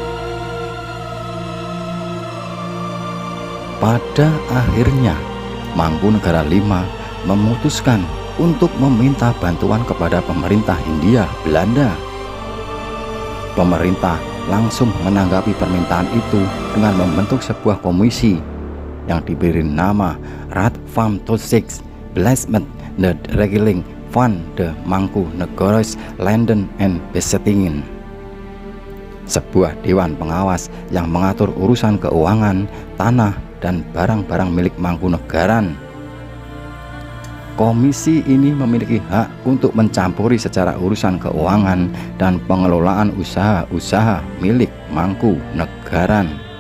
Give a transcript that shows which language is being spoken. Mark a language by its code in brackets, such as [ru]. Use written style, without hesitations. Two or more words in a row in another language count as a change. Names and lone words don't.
[id] Pada akhirnya, Mangkunegara V memutuskan untuk meminta bantuan kepada pemerintah Hindia Belanda. Pemerintah langsung menanggapi permintaan itu dengan membentuk sebuah komisi yang diberi nama Raad van Toezicht Beleid the Regeling van de Mangkunegaris Landen en Bezittingen, sebuah dewan pengawas yang mengatur urusan keuangan, tanah, dan barang-barang milik Mangkunegaran. Komisi ini memiliki hak untuk mencampuri secara urusan keuangan dan pengelolaan usaha-usaha milik Mangkunegaran.